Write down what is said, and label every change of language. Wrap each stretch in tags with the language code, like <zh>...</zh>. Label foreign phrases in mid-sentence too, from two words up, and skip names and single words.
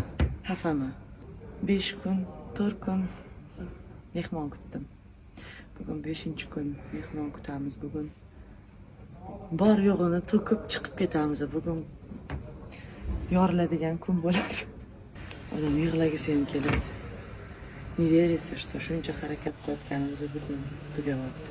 <uz>Xafaman. 5 kun, 4 kun mehmon kutdim. Bugun 5-kun mehmon kutamiz. Bugun bor yo'g'ini to'kib chiqib ketamiz. Bugun yoriladigan kun bo'ladi. Odam yig'lagisi ham keladi.</uz> <ru>Не верится, что</ru> <uz>shuncha harakat qilayotganimiz bugun tugayapti.</uz>